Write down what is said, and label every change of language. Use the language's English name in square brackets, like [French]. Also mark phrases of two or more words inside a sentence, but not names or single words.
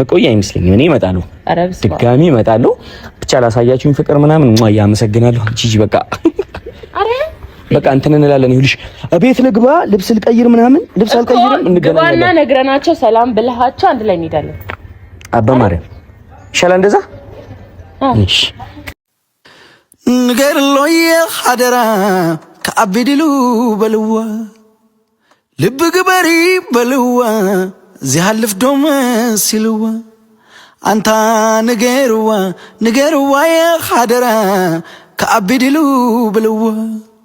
[Amharic] መቆያ አይመስለኝም። እኔ እመጣለሁ፣ ድጋሚ እመጣለሁ። ብቻ ላሳያችሁኝ ፍቅር ምናምን ያመሰግናለሁ። ጂጂ በቃ እንትን እንላለን። ይኸውልሽ ቤት ልግባ፣ ልብስ ልቀይር ምናምን። ልብስ አልቀይርም፣ እንገናኛለን። ግባና ነግረናቸው ሰላም ብለሃቸው አንድ ላይ እንሄዳለን። አባ ማርያም ይሻላል እንደዛ። እሺ [Tigre] ንገርሎየ ሀደራ ከአቢድሉ በልዋ ልብ ግበሪ በልዋ ዚሃልፍ ዶመ ሲልዋ አንታ ንገርዋ የሀደራ ከአቢድሉ በልዋ